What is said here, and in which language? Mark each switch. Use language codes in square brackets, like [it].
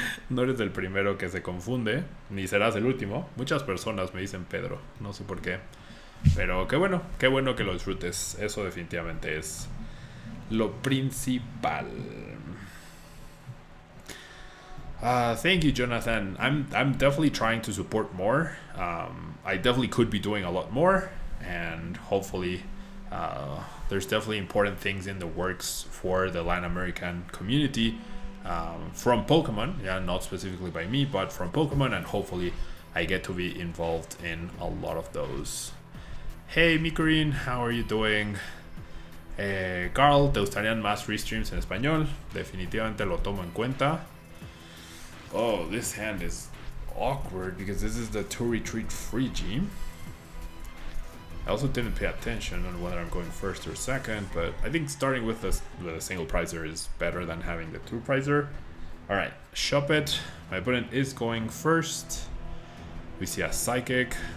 [es] No eres el primero que se confunde, ni serás el último. Muchas personas me dicen Pedro, no sé por qué. Pero qué bueno que lo disfrutes. Eso definitivamente es lo principal. [en] Thank you, Jonathan. I'm definitely trying to support more. I definitely could be doing a lot more, and hopefully there's definitely important things in the works for the Latin American community from Pokemon. Yeah, not specifically by me, but from Pokemon, and hopefully I get to be involved in a lot of those. Hey, Mikurin, how are you doing? [es] Carl, ¿te gustarían más restreams en español? Definitivamente lo tomo en cuenta. [en] Oh, this hand is awkward because this is the 2-retreat free gym. I also didn't pay attention on whether I'm going first or second, but I think starting with a single prizer is better than having the 2-prizer. Alright, shop it. My opponent is going first. We see a Psychic.